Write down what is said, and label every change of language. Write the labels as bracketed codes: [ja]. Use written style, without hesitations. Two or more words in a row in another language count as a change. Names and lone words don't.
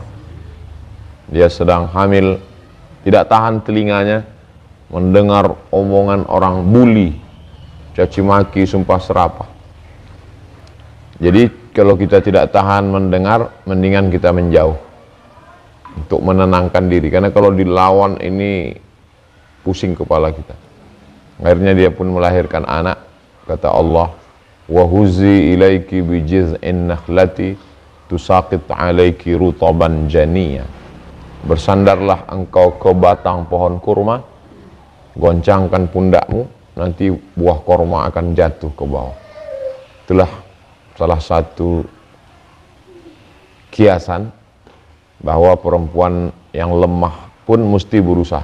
[id] Dia sedang hamil, tidak tahan telinganya mendengar omongan orang bully, caci maki, sumpah serapah. Jadi kalau kita tidak tahan mendengar, mendingan kita menjauh untuk menenangkan diri, karena kalau dilawan ini pusing kepala kita. Akhirnya dia pun melahirkan anak. Kata Allah, [ar] وهزي إليك بجذع النخلة تساقط عليك رطبا جنيا. [id] Bersandarlah engkau ke batang pohon kurma, goncangkan pundakmu, nanti buah kurma akan jatuh ke bawah. Itulah salah satu kiasan bahwa perempuan yang lemah pun mesti berusaha.